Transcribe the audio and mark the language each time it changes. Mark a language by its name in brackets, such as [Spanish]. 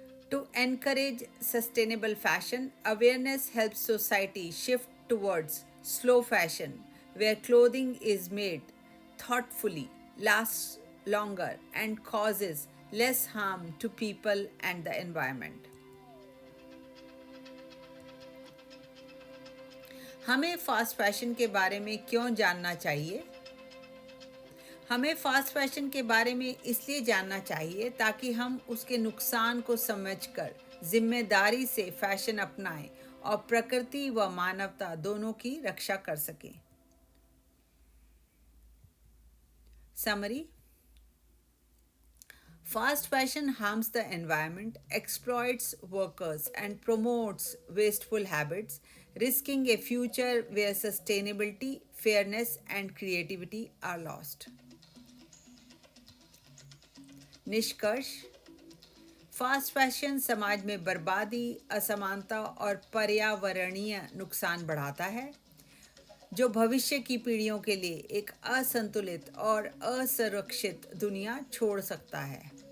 [English] To encourage sustainable fashion, awareness helps society shift towards slow fashion, where clothing is made thoughtfully, lasts longer, and causes less harm to people and the environment. [Hindi] हमें fast fashion के बारे में क्यों जानना चाहिए? हमें fast fashion के बारे में इसलिए जानना चाहिए ताकि हम उसके नुकसान को समझकर जिम्मेदारी से फैशन अपनाएं और प्रकृति व मानवता दोनों की रक्षा कर सकें। [English] Summary: fast fashion harms the environment, exploits workers, and promotes wasteful habits, risking a future where sustainability, fairness, and creativity are lost. [Hindi] निष्कर्ष: फास्ट फैशन समाज में बर्बादी, असमानता और पर्यावरणीय नुकसान बढ़ाता है, जो भविष्य की पीढ़ियों के लिए एक असंतुलित और असुरक्षित दुनिया छोड़ सकता है।